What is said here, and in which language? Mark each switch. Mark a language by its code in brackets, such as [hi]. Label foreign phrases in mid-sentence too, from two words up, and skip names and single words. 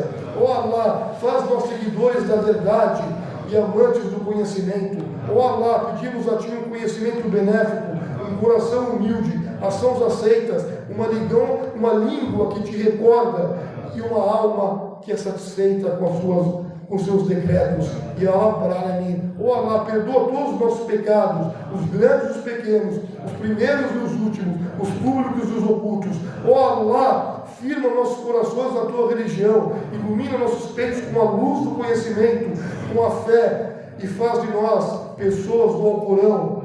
[pt] Ó Allah, faz nós seguidores da verdade e amantes do conhecimento. Ó Allah, pedimos a ti um conhecimento benéfico, um coração humilde, ações aceitas, uma língua que te recorda e uma alma que é satisfeita com seus decretos. [ar] يا رب العالمين. [pt] Ó Allah, perdoa todos os nossos pecados, os grandes e os pequenos, os primeiros e os últimos, os públicos e os ocultos. Ó Allah, firma nossos corações na tua religião, ilumina nossos peitos com a luz do conhecimento, com a fé, e faz de nós pessoas do Alcorão.